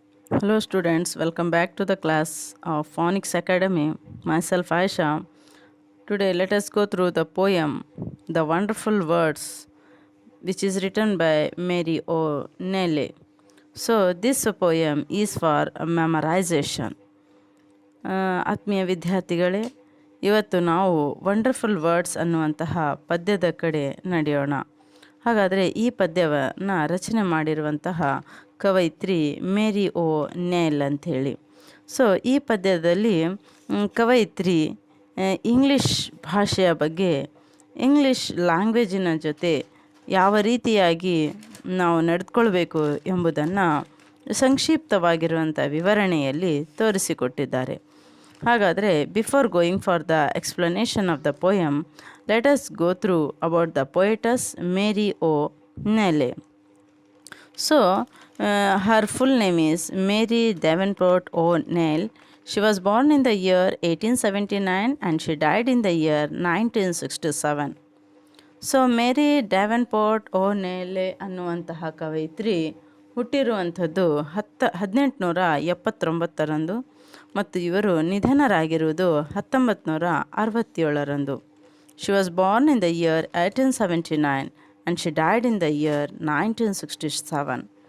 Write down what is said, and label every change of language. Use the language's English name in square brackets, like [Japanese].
[English] Hello students, welcome back to the class of Phonics Academy. Myself Aisha. Today let us go through the poem The Wonderful Words, which is written by Mary O'Neil. So this poem is for memorization. [Kannada] ಆತ್ಮೀಯ ವಿದ್ಯಾರ್ಥಿಗಳೇ, ಇವತ್ತು ನಾವು wonderful words ಅನ್ನುವಂತಹ ಪದ್ಯದ ಕಡೆ ನಡೆಯೋಣ. ಹಾಗಾದರೆ ಈ ಪದ್ಯವನ್ನು ರಚನೆ ಮಾಡಿರುವಂತಹ ಕವಯಿತ್ರಿ ಮೇರಿ ಓ ನೇಲ್ ಅಂಥೇಳಿ. ಸೊ ಈ ಪದ್ಯದಲ್ಲಿ ಕವಯಿತ್ರಿ ಇಂಗ್ಲೀಷ್ ಭಾಷೆಯ ಬಗ್ಗೆ, ಇಂಗ್ಲೀಷ್ ಲ್ಯಾಂಗ್ವೇಜಿನ ಜೊತೆ ಯಾವ ರೀತಿಯಾಗಿ ನಾವು ನಡೆದುಕೊಳ್ಬೇಕು ಎಂಬುದನ್ನು ಸಂಕ್ಷಿಪ್ತವಾಗಿರುವಂಥ ವಿವರಣೆಯಲ್ಲಿ ತೋರಿಸಿಕೊಟ್ಟಿದ್ದಾರೆ. ಹಾಗಾದರೆ [English] Before going for the explanation of the poem, let us go through about the poetess Mary O'Neill. So, her full name is Mary Davenport O'Neill. She was born in the year 1879 and she died in the year 1967. [Kannada] So ಮೇರಿ ಡ್ಯಾವೆನ್ಪೋರ್ಟ್ ಓ'ನೇಲೆ ಅನ್ನುವಂತಹ ಕವಯಿತ್ರಿ ಹುಟ್ಟಿರುವಂಥದ್ದು 1879 ಮತ್ತು ಇವರು ನಿಧನರಾಗಿರುವುದು 1967. [English] She was born in the year 1879 and she died in the year 1967.